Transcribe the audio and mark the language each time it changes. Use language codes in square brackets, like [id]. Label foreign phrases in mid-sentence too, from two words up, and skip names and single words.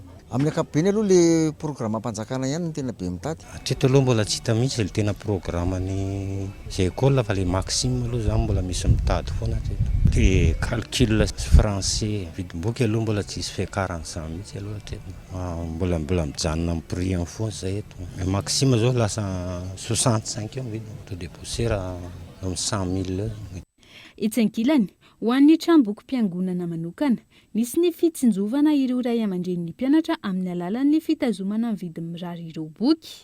[mg] Amin'ny ankapobeny aloha le programam-panjakana ihany no tena be mitady. Hatreto aloha mbola tsy hita mihitsy le tena programany zay école fa le maxime aloha zany mbola misy mitady foana hatreto. Dia calcul sy français vidim-boky aloha mbola tsisy fiakarana izany mihitsy aloha hatreto. Mbola mijanona amin'ny [fr] prix en fond [mg] zay eto. Maxime zao lasa 65 eo vidiny. To [fr] de pousser [mg] amin'ny 100 000 eo. Etsy ankilany, ho an'ny tranom-bokim-piangonana manokana nisy ny fitsinjovana ireo ray aman-drenin'ny mpianatra amin'ny alalan'ny fitazomana ny vidiny mirary ireo boky.